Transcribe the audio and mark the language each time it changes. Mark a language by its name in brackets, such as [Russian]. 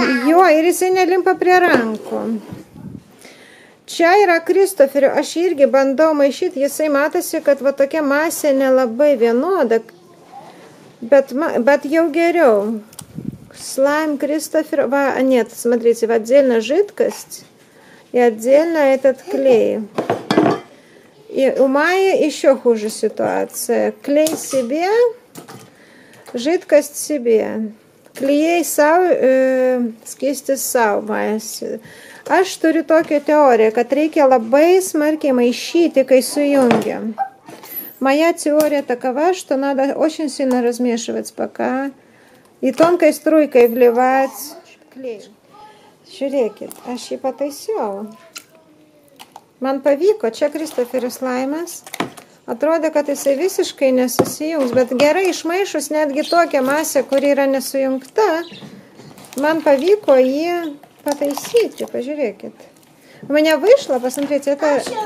[Lithuanian] Jo, ir jisai nelimpa prie rankų. Čia yra Kristoferio, aš irgi bandau maišyti, jisai matosi, kad va tokia masė nelabai vienoda, bet jau герёв. [Russian] Слайм Кристофер, нет, смотрите, отдельно жидкость и отдельно этот клей. И у Майи еще хуже ситуация. Клей себе, жидкость себе. [Lithuanian] Klijai savo, skystis savo maisi. Aš turiu tokią teoriją, kad reikia labai smarkiai мaišyti, kai сujungiam. [Russian] Моя теория такова, что надо очень сильно размешивать пока и тонкой струйкой вливать клей. [Lithuanian] Žiūrėkit, aš jį pataisiau. Man pavyko, čia Kristoferis Laimas. Atrodė, kad jisai visiškai nesusijungs, bet gerai išmaišus netgi tokią masę, kuri yra nesujungta, man pavyko jį pataisyti, pažiūrėkit. [Russian] У меня вышло, посмотрите, это...